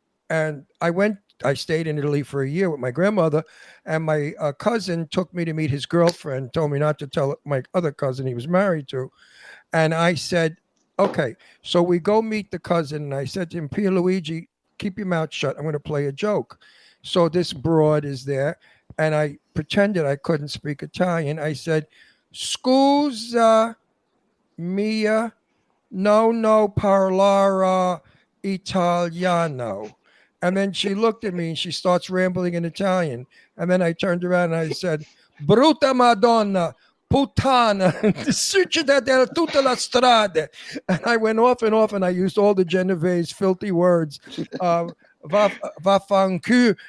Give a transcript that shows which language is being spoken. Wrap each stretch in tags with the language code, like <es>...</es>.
<en>And I stayed in Italy for a year with my grandmother, and my cousin took me to meet his girlfriend, told me not to tell my other cousin he was married to. And I said, okay. So we go meet the cousin, and I said to him, Pierluigi, keep your mouth shut. I'm going to play a joke. So this broad is there, and I pretended I couldn't speak Italian. I said,</en> <it>scusa mia, no parlare italiano.</it> <en>And then she looked at me and she starts rambling in Italian. And then I turned around and I said,</en> <it>Brutta Madonna, puttana, succida della tutta la strada.</it> <en>And I went off and I used all the Genovese filthy words. Vafanku.</en>